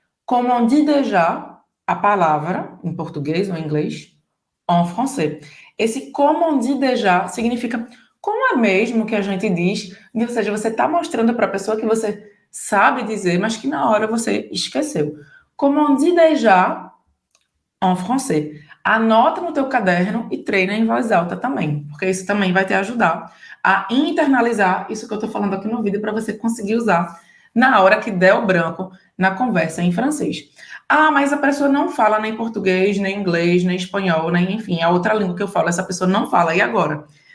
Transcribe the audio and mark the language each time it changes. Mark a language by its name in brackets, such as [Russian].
[Portuguese] Como [French] on dit déjà [Portuguese] a palavra, em português ou em inglês, [French] en français. [Portuguese] Esse como [French] on dit déjà [Portuguese] significa como é mesmo que a gente diz, ou seja, você está mostrando para a pessoa que você sabe dizer, mas que na hora você esqueceu. [French] Como on dit déjà en français. [Portuguese] Anota no teu caderno e treina em voz alta também, porque isso também vai te ajudar a internalizar isso que eu estou falando aqui no vídeo para você conseguir usar na hora que der o branco na conversa em francês. Ah, mas a pessoa não fala nem português, nem inglês, nem espanhol, nem enfim, a outra língua que eu falo, essa pessoa não fala. E agora?